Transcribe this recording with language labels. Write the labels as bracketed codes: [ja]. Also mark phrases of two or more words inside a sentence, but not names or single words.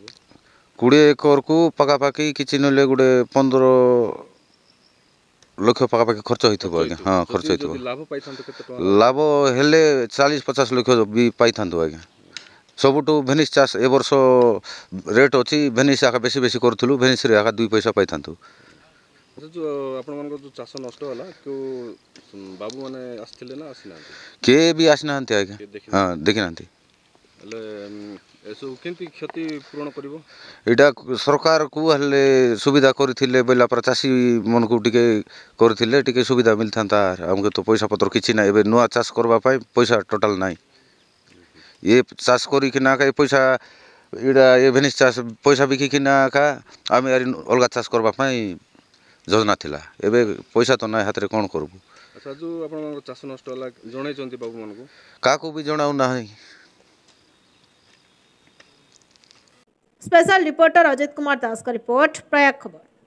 [or] 20 ଏକର କୋ ପାଖାପାଖି କିଛି ନଲେ ଗୁଟେ 15 ଲାଖ ପାଖାପାଖି ଖର୍ଚ୍ଚ ହୋଇଥିବୋ ଆଜ୍ଞା। ହଁ ଖର୍ଚ୍ଚ ହୋଇଥିବୋ। ଯଦି ଲାଭ ପାଇଥାନ୍ତୋ କେତେ ଟଙ୍କା? ଲାଭ ହେଲେ 40-50 ଲାଖ ବି ପାଇଥାନ୍ତୋ ଆଜ୍ଞା। ସବୁଟୁ ଭେନିସ ଚାଷ ଏ ବର୍ଷ ରେଟ ଅଛି ଭେନିସ ଆକା ବେଶୀ କରିଥିଲୁ ଭେନିସ ରେ ଆକା 2 ପଇସା ପାଇଥାନ୍ତୋ। ଅଚ୍ଛା ଯୋ ଆପଣ ମନ ଯୋ ଚାଷ ନଷ୍ଟ ହେଲା କୋ ବାବୁ ମାନେ ଆସିଥିଲେ ନା ଆସିନା? କେ ବି ଆସିନାନ୍ତି ଆଜ୍ଞା। ହଁ ଦେଖିନାନ୍ତି। ले ଏସବୁ କେମିତି କ୍ଷତି ପୂରଣ କରିବ? ଏଇଟା ସରକାରକୁ ହେଲେ ସୁବିଧା କରିଥିଲେ ବୋଇଲା ପରା ଚାଷୀ ମାନଙ୍କୁ ଟିକେ କରିଥିଲେ ଟିକେ ସୁବିଧା ମିଳିଥାନ୍ତା। ଆମକୁ ତ ପଇସା ପତ୍ର କିଛି ନାହିଁ, ଏବେ ନୂଆ ଚାଷ କରିବା ପାଇଁ ପଇସା ଟୋଟାଲ ନାହିଁ। ଏ ଚାଷ କରିକିନା ଏ ପଇସା ଏଇଟା ଏ ଭେନିସ୍ ଚାଷ ପଇସା ବିକିକିନା ଏକା ଆମେ ଅଲଗା ଚାଷ କରିବା ପାଇଁ ଯୋଜନା ଥିଲା। ଏବେ ପଇସା ତ ନାହିଁ ହାତରେ, କ'ଣ କରିବୁ? ଆଚ୍ଛା, ଯେଉଁ ଆପଣଙ୍କର ଚାଷ ନଷ୍ଟ ହେଲା ଜଣାଇଛନ୍ତି ବାବୁମାନଙ୍କୁ? କାହାକୁ ବି ଜଣାଉ ନାହିଁ। [hi] स्पेशल रिपोर्टर अजित कुमार दास का रिपोर्ट प्रयाग खबर।